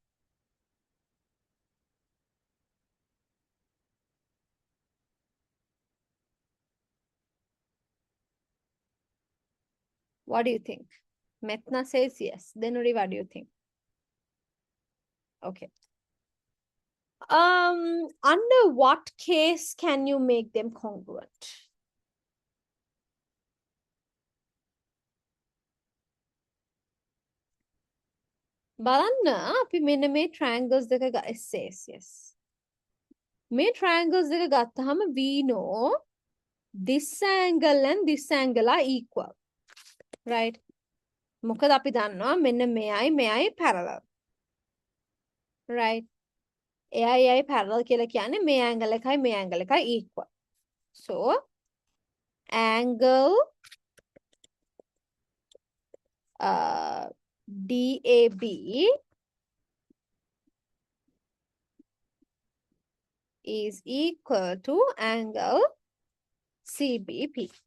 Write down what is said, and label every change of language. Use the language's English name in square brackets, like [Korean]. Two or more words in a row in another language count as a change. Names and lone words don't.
[English] What do you think? Metna says yes. Denuri, what do you think? Okay. Under what case can you make them congruent? [Sinhala] බලන්න අපි මෙන්න මේ triangles දෙක yes. මේ triangles දෙක ගත්තාම [English] we know this angle and this angle are equal. Right? [Sinhala] මොකද අපි දන්නවා මෙන්න මෙයයි parallel. Right? එයයි parallel කියලා කියන්නේ මේ angle එකයි equal. [English] So angle DAB is equal to angle CBP.